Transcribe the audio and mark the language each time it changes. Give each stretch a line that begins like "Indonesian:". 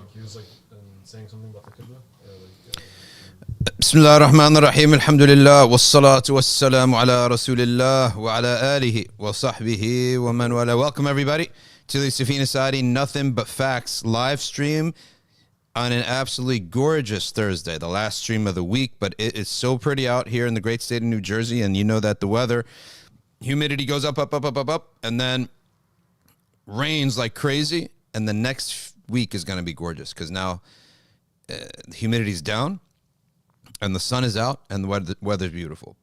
English: just like saying something about the Qibla?
Arabic: بسم الله الرحمن الرحيم الحمد لله والصلاة والسلام على رسول الله وعلى آله وصحبه ومن والاه.
English: Welcome everybody to the Safina Society Nothing But Facts live stream on an absolutely gorgeous Thursday, the last stream of the week, but it is so pretty out here in the great state of New Jersey, and you know that the weather, humidity goes up, and then rains like crazy, and the next week is going to be gorgeous because now the humidity's down and the sun is out and the weather's beautiful.